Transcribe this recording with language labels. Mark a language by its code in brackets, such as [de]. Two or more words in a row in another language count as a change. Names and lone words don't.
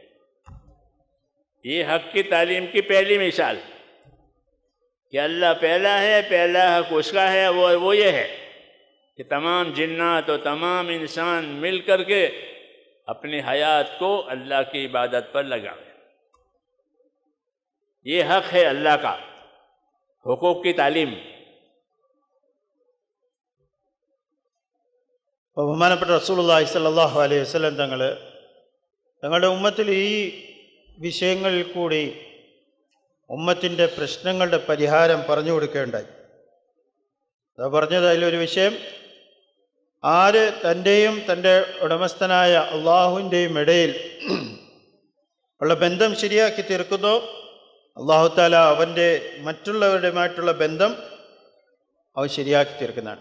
[ur] یہ حق کی تعلیم کی پہلی مثال کہ اللہ پہلا ہے، پہلا حق اس کا ہے، وہ یہ ہے کہ تمام جنات اور تمام انسان مل کر کے اپنی حیات کو اللہ کی عبادت پر لگائیں۔ یہ حق ہے اللہ کا، حقوق کی تعلیم۔ [ml] ബഹുമാനപ്പെട്ട [ar] رسول الله صلى الله عليه وسلم [ml] തങ്ങളുടെ ഉമ്മത്തിൽ ഈ വിഷയങ്ങളിൽ കൂടി ഉമ്മത്തിൻ്റെ പ്രശ്നങ്ങളുടെ പരിഹാരം പറഞ്ഞു കൊടുക്കുകയുണ്ടായി. അത് പറഞ്ഞത് അതിലൊരു വിഷയം, ആര് തൻ്റെയും തൻ്റെ ഉടമസ്ഥനായ അള്ളാഹുവിൻ്റെയും ഇടയിൽ ഉള്ള ബന്ധം ശരിയാക്കി തീർക്കുന്നോ, [ar] الله تعالى [ml] അവൻ്റെ മറ്റുള്ളവരുമായിട്ടുള്ള ബന്ധം അവൻ ശരിയാക്കി തീർക്കുന്നതാണ്.